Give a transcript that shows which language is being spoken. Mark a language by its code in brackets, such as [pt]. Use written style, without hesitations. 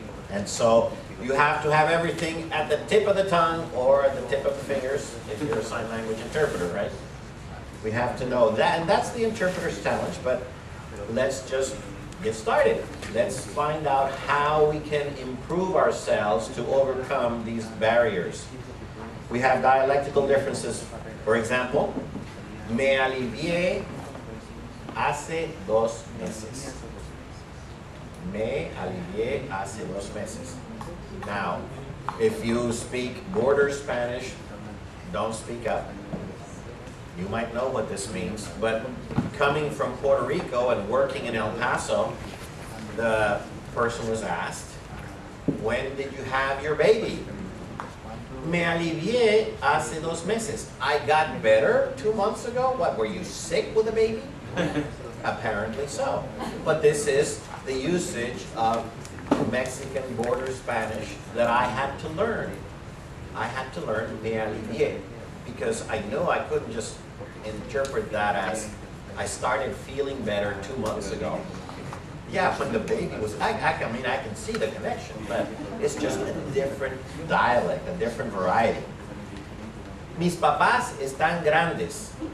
[en] And so you have to have everything at the tip of the tongue or at the tip of the fingers if you're a sign language interpreter, right? We have to know that, and that's the interpreter's challenge, but let's just get started. Let's find out how we can improve ourselves to overcome these barriers. We have dialectical differences. [es] For example, me alivié hace 2 meses. Me alivié hace 2 meses. [en] Now, if you speak border Spanish, don't speak up. You might know what this means, but coming from Puerto Rico and working in El Paso, the person was asked, when did you have your baby? [es] Me alivié hace 2 meses. [en] I got better 2 months ago. What, were you sick with a baby? Apparently so. But this is the usage of Mexican border Spanish that I had to learn. I had to learn [es] me alivié [en] because I knew I couldn't just interpret that as I started feeling better 2 months ago. Yeah, when the baby was, I mean, I can see the connection, but it's just a different dialect, a different variety. [es] Mis papás están grandes.